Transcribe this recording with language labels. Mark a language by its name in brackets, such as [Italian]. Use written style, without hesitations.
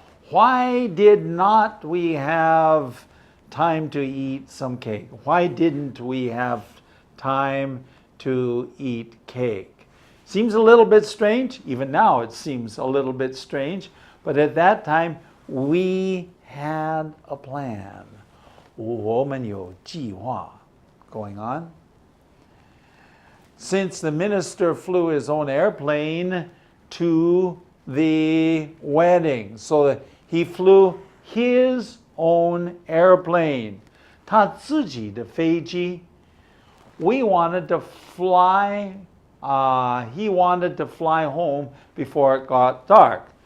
[English] Why did not we have time to eat some cake? Why didn't we have time to eat cake? Seems a little bit strange. Even now it seems a little bit strange. But at that time, we had a plan. [Chinese] 我们有计划 [English] going on. Since the minister flew his own airplane to the wedding, so he flew his own airplane. [Chinese] 他自己的飞机. [English] We wanted to fly, he wanted to fly home before it got dark.